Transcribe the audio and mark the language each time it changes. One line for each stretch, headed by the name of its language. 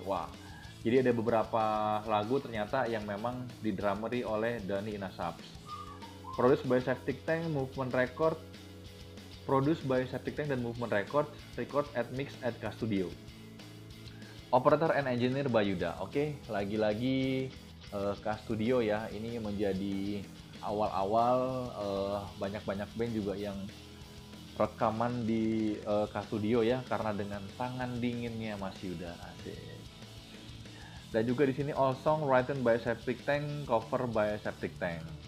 Indonesian: Wah, jadi ada beberapa lagu ternyata yang memang didrumeri oleh Doni Ina Subs.
English: Produced by Septic Tank, Movement Record, produced by Septic Tank dan Movement Record, record at mix at K Studio. Operator and engineer Bayuda.
Indonesian: Oke, lagi-lagi K Studio ya. Ini menjadi awal-awal banyak-banyak band juga yang rekaman di K Studio ya, karena dengan tangan dinginnya Mas Yuda. Asik. Dan juga di sini
English: all song written by Septic Tank, cover by Septic Tank.